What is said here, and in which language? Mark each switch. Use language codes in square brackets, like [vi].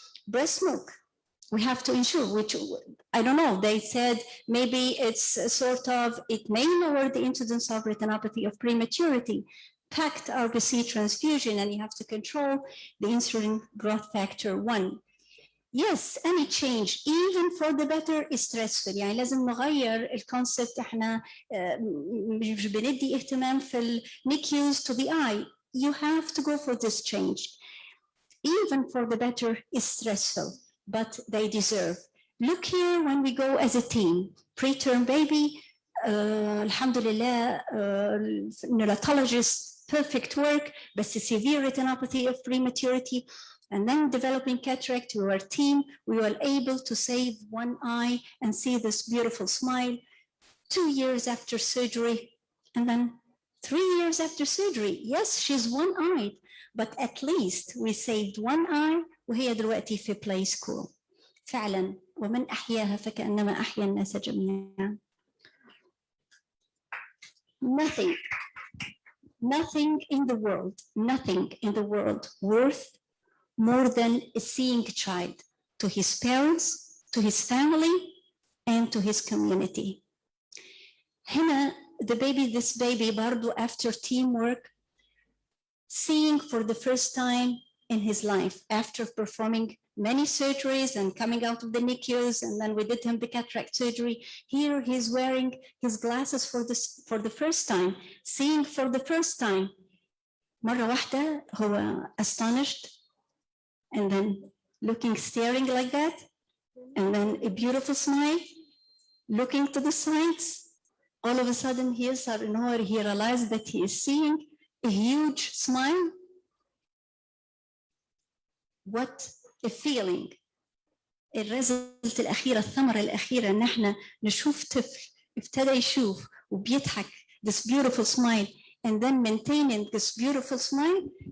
[en] Breast milk, we have to ensure, which I don't know, they said maybe it's sort of, it may lower the incidence of retinopathy of prematurity, packed RBC transfusion, and you have to control the insulin growth factor 1. Yes, any change, even for the better, is stressful. [ar] يعني لازم نغير الكونسبت. احنا مش بندي اهتمام في NICUs [en] to the eye. You have to go for this change. Even for the better is stressful, but they deserve. Look here when we go as a team, preterm baby, alhamdulillah, neonatologist, perfect work, but severe retinopathy of prematurity, and then developing cataract. We were a team, we were able to save one eye and see this beautiful smile 2 years after surgery, and then 3 years after surgery. Yes, she's one-eyed, but at least we saved one eye, [ar] وهي دلوقتي في [en] play school. [ar] فعلا ومن أحياها فكأنما أحيا الناس جميعا. [en] Nothing in the world worth more than a seeing child to his parents, to his family, and to his community. [ar] هنا [en] this baby [ar] برضو [en] after teamwork, seeing for the first time in his life after performing many surgeries and coming out of the NICUs, and then we did him the cataract surgery. Here he's wearing his glasses for the first time, seeing for the first time. [ar] مرة واحدة هو [en] astonished and then looking, staring like that, and then a beautiful smile, looking to the sides. All of a sudden, he realized that he is seeing a huge smile. What a feeling. [ar] الريزلت الأخيرة، الثمرة الأخيرة، إن إحنا نشوف طفل ابتدى يشوف وبيضحك [en] this beautiful smile and then maintaining this beautiful smile.